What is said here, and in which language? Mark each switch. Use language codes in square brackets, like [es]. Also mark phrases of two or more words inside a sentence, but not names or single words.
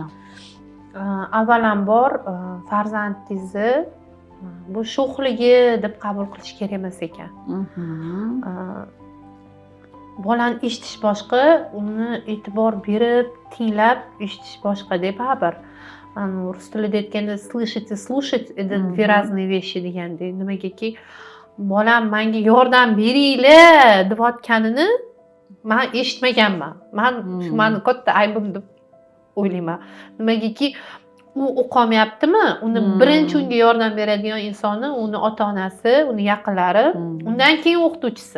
[uz] Avvalambor farzandingizni bu sho'xligi deb qabul qilish kerak emas ekan. Bolani eshitish boshqa, uni e'tibor berib, tinglab eshitish boshqa deb bir rus tilida aytganda [ru] слышать и слушать это две разные вещи [uz] degandek. Nimagaki bolam menga yordam beringlar deyotganini men eshitmaganman. Men shu meni katta aybim deb o'ylayman. Nimagaki u o'qolmayaptimi? Uni birinchi unga yordam beradigan insoni uni ota-onasi, uni yaqinlari, undan keyin o'qituvchisi.